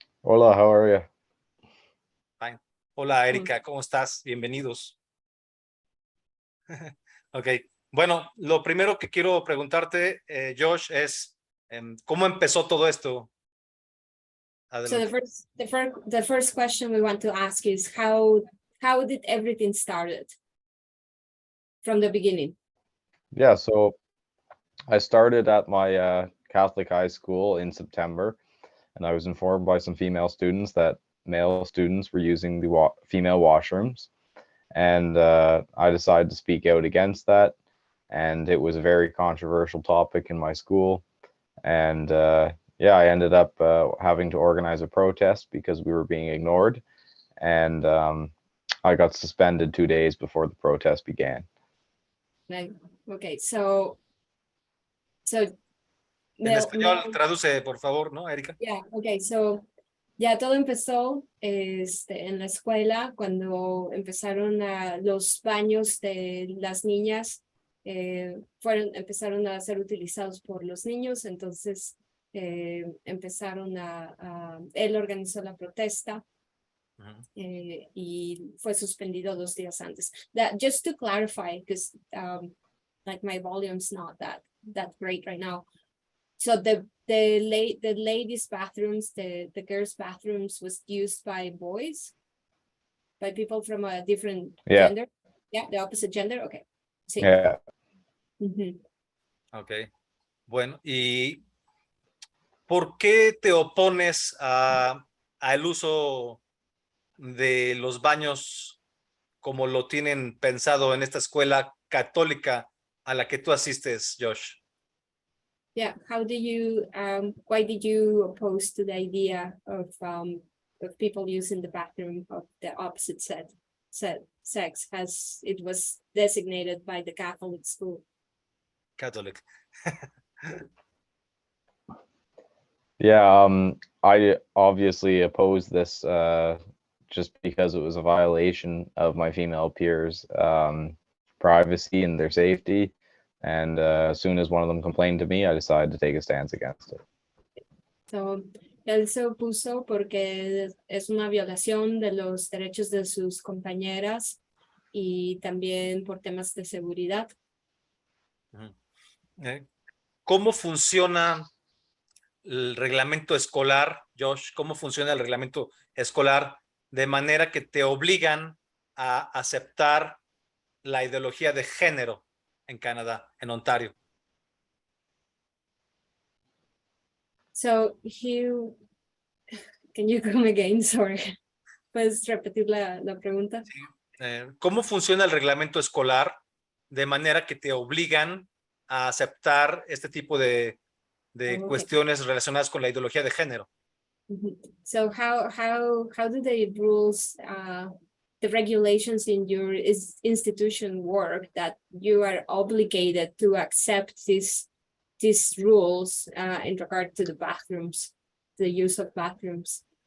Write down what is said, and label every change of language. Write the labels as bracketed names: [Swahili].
[Spanish] Hola, [English] how are you? Fine. [Spanish] Hola, Erika, ¿cómo estás? Bienvenidos. Ok, bueno, lo primero que quiero preguntarte, Josh, es ¿cómo empezó todo esto? [English] So [Spanish] Adelante. [English] the first question we want to ask is how did everything started from the beginning? Yeah, so I started at my Catholic high school in September, and I was informed by some female students that male students were using the female washrooms, and I decided to speak out against that, and it was a very controversial topic in my school, and yeah, I ended up having to organize a protest because we were being ignored, and I got suspended 2 days before the protest began. Like, okay, so [Spanish] En español, traduce, por favor, ¿no, Erika? [English] Yeah, okay, so [Spanish] ya todo empezó en la escuela cuando empezaron los baños de las niñas empezaron a ser utilizados por los niños, entonces empezaron él organizó la protesta. Y fue suspendido 2 días antes. [English] Just to clarify, because like my volume's not that great right now. So the ladies' bathrooms, the girls' bathrooms was used by boys, by people from a different gender. Yeah, the opposite gender. Okay. [Spanish] Sí. [English] Yeah. Ok. [Spanish] Bueno, ¿y por qué te opones al uso de los baños como lo tienen pensado en esta escuela católica a la que tú asistes, Josh? [English] Yeah, why did you oppose to the idea of people using the bathroom of the opposite sex as it was designated by the Catholic school? Catholic. Yeah, I obviously opposed this just because it was a violation of my female peers' privacy and their safety. And as soon as one of them complained to me, I decided to take a stance against it. [Spanish] So, él se opuso porque es una violación de los derechos de sus compañeras y también por temas de seguridad. ¿Cómo funciona el reglamento escolar, Josh? ¿Cómo funciona el reglamento escolar de manera que te obligan a aceptar la ideología de género en Canadá, en Ontario? [English] So, can you come again? Sorry. [Spanish] ¿Puedes repetir la pregunta? Sí. ¿Cómo funciona el reglamento escolar de manera que te obligan a aceptar este tipo de cuestiones relacionadas con la ideología de género? [English] So how do the rules, the regulations in your institution work that you are obligated to accept these rules in regard to the bathrooms, the use of bathrooms?